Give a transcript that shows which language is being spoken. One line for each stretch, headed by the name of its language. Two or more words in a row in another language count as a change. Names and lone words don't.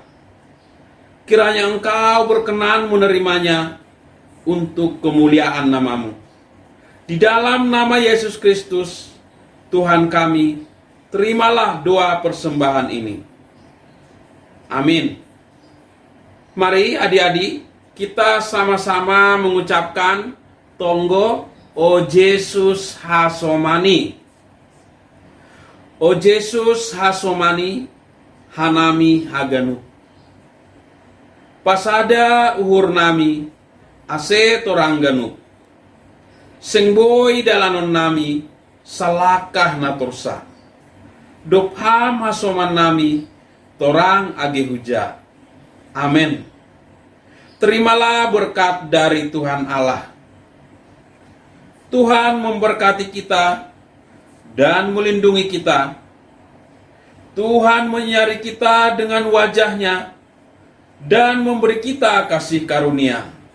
Indonesian: Kiranya Engkau berkenan menerimanya untuk kemuliaan nama-Mu. Di dalam nama Yesus Kristus, Tuhan kami, terimalah doa persembahan ini. Amin. Mari adik-adik, kita sama-sama mengucapkan tonggo
Batak Simalungun: O Yesus hasomani. O Yesus hasomani, hanami haganu. Pasada uhur nami, ase torangganu. Sengboy dalanon nami, salakah natursa. Dopham hasoman nami, torang age huja.
Indonesian: Amin. Terimalah berkat dari Tuhan Allah. Tuhan memberkati kita dan melindungi kita. Tuhan menyinari kita dengan wajah-Nya dan memberi kita kasih karunia.